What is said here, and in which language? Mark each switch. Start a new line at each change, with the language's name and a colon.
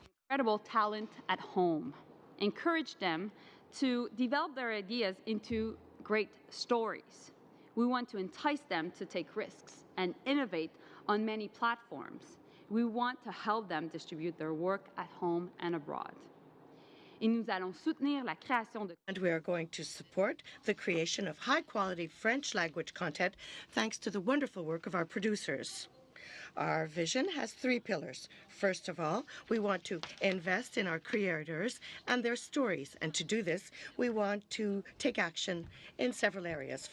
English: Incredible talent at home. Encourage them to develop their ideas into great stories. We want to entice them to take risks and innovate on many platforms. We want to help them distribute their work at home and abroad.
French: Et nous allons soutenir la création de...
English: And we are going to support the creation of high-quality French language content thanks to the wonderful work of our producers. Our vision has 3 pillars. First of all, we want to invest in our creators and their stories. And to do this, we want to take action in several areas.